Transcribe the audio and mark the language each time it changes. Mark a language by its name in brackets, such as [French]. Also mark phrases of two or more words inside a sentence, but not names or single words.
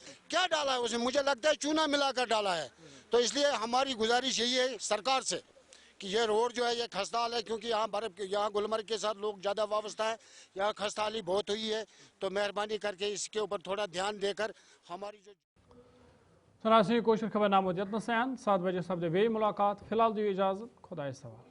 [Urdu] کیا ڈالا ہے اسے, مجھے لگتا ہے چونا ملا کر ڈالا ہے. تو اس لیے ہماری گزارش یہی ہے سرکار سے کہ یہ روڈ جو ہے یہ خستحال ہے کیونکہ یہاں گلمرگ کے ساتھ لوگ زیادہ وابستہ ہیں, یہاں خستحالی بہت ہوئی ہے. تو مہربانی کر کے اس کے اوپر تھوڑا دھیان دے کر ہماری جو [Kashmiri] سناسین کوشش خبر نامہ یتن سیان 7 بجے سپدے بیٚیہِ ملاقات. فی الحال دیو اجازت, خدایس حوالہ.